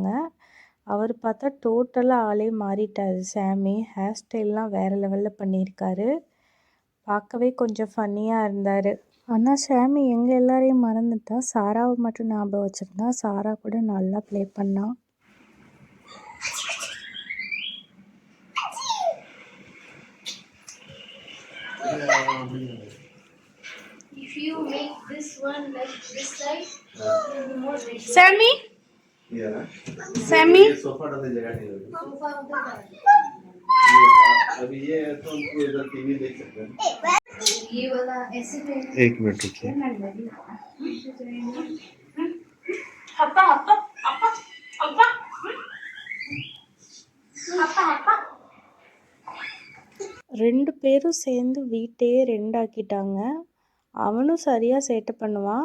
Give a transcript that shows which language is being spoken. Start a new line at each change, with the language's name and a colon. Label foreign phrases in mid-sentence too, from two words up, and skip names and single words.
Tamil: அவர் பார்த்தா டோட்டலாக ஆளே மாறிட்டார். சாமி ஹேர் ஸ்டைல்லாம் வேறு லெவலில் பண்ணியிருக்காரு. பார்க்கவே கொஞ்சம் ஃபன்னியாக இருந்தார். ஆனால் சாமி எங்கள் எல்லாரையும் மறந்துட்டா. சாராவை மட்டும் ஞாபகம் வச்சுருந்தா. சாரா கூட நல்லா ப்ளே பண்ணான்.
English: If you make this one like this side, Sammy? yeah. Sammy?
Hindi: सोफा डालने जगह नहीं होगी. सोफा उधर अभी ये तो हमको इधर टीवी देख सकते हैं. ये वाला ऐसे पे. एक मिनट रुकिए.
Tamil: அப்பா அப்பா அப்பா அப்பா அப்பா அப்பா. 2 பேரும் சேர்ந்து வீட்டையே 2 ஆக்கிட்டாங்க. அவனும் சரியாக சேட்டை பண்ணுவான்.